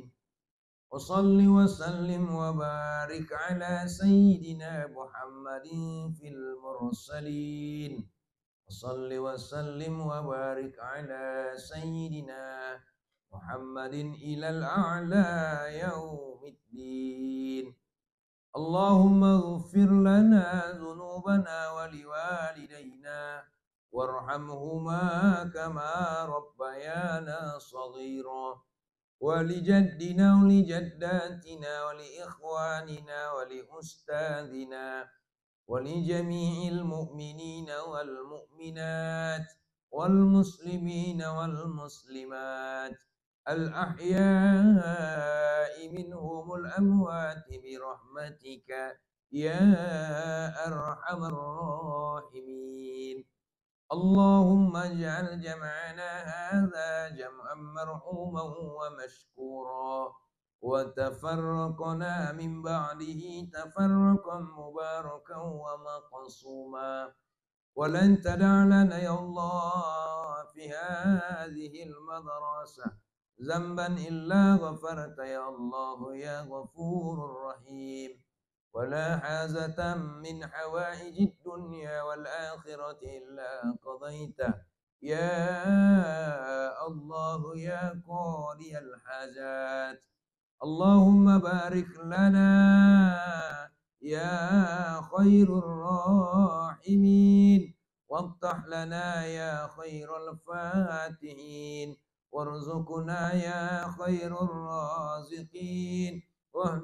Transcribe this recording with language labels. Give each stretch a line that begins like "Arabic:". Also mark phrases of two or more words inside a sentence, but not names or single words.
Arabic: وصل وسلم وبارك على سيدنا محمد في المرسلين. وصل وسلم وبارك على سيدنا محمد إلى الأعلى يوم الدين. اللهم اغفر لنا ذنوبنا ولوالدينا وارحمهما كما ربيانا صغيرا ولأجدادنا ولجداتنا ولإخواننا ولأساتذتنا ولجميع المؤمنين والمؤمنات والمسلمين والمسلمات الأحياء منهم الأموات برحمتك يا أرحم الراحمين. اللهم اجعل جمعنا هذا جمعا مرحوما ومشكورا وتفرقنا من بعده تفرقا مباركا ومقسوما ولن تدع لنا يا الله في هذه المدرسة ذنبا إلا غفرته يا الله يا غفور الرحيم. ولا حاجة من حوائج الدنيا والآخرة إلا قضيته يا الله يا قاضي الحاجات. اللهم بارك لنا يا خير الراحمين وافتح لنا يا خير الفاتحين وارزقنا يا خير الرازقين واهدنا